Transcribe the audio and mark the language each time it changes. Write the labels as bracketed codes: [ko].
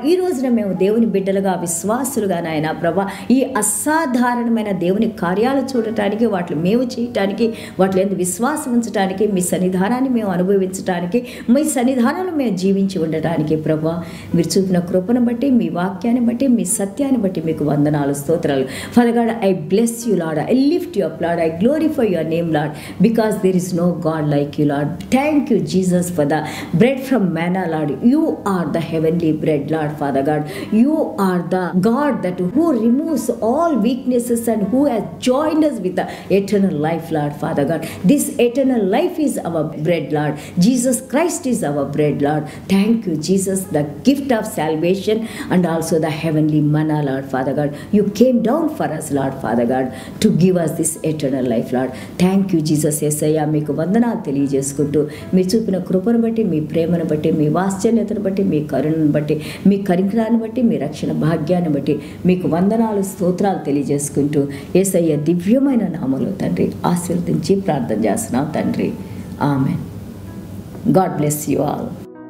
[te] ఈ రోజున మేము దేవుని బిడ్డలుగా, విశ్వాసులుగా నాయన ప్రభా ఈ అసాధారణమైన దేవుని కార్యాలు చూడటానికి, వాటిని మేము చేయటానికి, వాటిలో ఎందుకు విశ్వాసం ఉంచడానికి, మీ సన్నిధానాన్ని మేము అనుభవించడానికి, మీ సన్నిధానంలో మేము జీవించి ఉండటానికి ప్రభా మీరు చూపిన కృపను బట్టి, మీ వాక్యాన్ని బట్టి, మీ సత్యాన్ని బట్టి మీకు వందనాలు, స్తోత్రాలు. [en] Father God, I bless you Lord, I lift you up Lord, I glorify your name Lord, because there is no God like you Lord. Thank you Jesus for the bread from manna Lord. You are the heavenly bread Lord. Father God, you are the God that who removes all weaknesses and who has joined us with the eternal life Lord. Father God, this eternal life is our bread Lord. Jesus Christ is our bread Lord. Thank you Jesus, the gift of salvation and also the heavenly manna Lord. Father God, you came down for us Lord. Father God, to give us this eternal life Lord. Thank you Jesus. [te] యేసయ్య మీకు వందనాలు తెలియజేసుకుంటూ మీరు చూపిన కృపను బట్టి, మీ ప్రేమను బట్టి, మీ వాత్సల్యతను బట్టి, మీ కరుణను బట్టి, మీ కనికరాన్ని బట్టి, మీ రక్షణ భాగ్యాన్ని బట్టి మీకు వందనాలు, స్తోత్రాలు తెలియజేసుకుంటూ యేసయ్య దివ్యమైన నామములో తండ్రి ఆశీర్వదించి ప్రార్థన చేస్తున్నాం తండ్రి. Amen. [en] God bless you all.